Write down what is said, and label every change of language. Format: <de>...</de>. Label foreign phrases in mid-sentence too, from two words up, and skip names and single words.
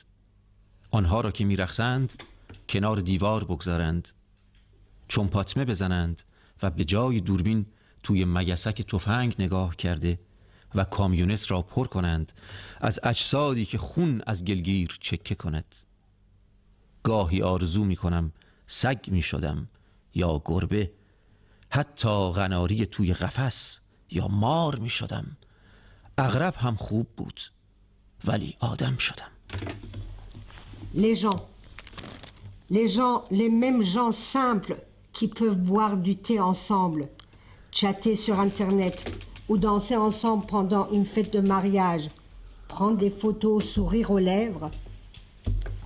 <fa>آنها را که می‌رقصند کنار دیوار بگذارند، چنپاتمه بزنند و به جای دوربین توی مگسک تفنگ نگاه کرده و کامیونت را پر کنند از اجسادی که خون از گلگیر چکه کند. گاهی آرزو می کنم سگ می شدم یا گربه، حتی قناری توی قفس یا مار می شدم. عقرب هم خوب بود ولی آدم شدم.</fa> <fr>Les mêmes gens simples qui peuvent boire du thé ensemble, chatter sur Internet ou danser ensemble pendant une fête de mariage, prendre des photos, sourire aux lèvres.</fr>